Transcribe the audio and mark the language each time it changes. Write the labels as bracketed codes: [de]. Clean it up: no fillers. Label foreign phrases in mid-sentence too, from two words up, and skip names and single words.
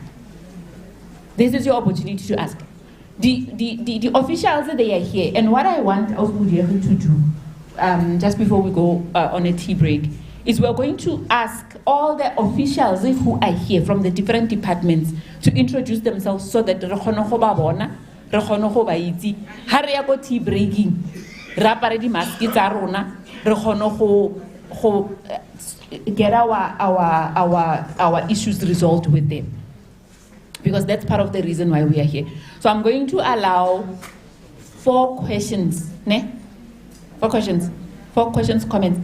[en] This is your opportunity to ask. The officials, they are here. And what I want Osmudieru to do, just before we go on a tea break, is we're going to ask all the officials who are here from the different departments to introduce themselves so that [tn] re kgone go ba bona, re kgone go ba itse. Ha re ya go [en] tea breaking, [tn] re apare di mask tsa rona, re kgone go [en] get our issues resolved with them. Because that's part of the reason why we are here. So I'm going to allow 4 questions, ne? 4 questions, comments.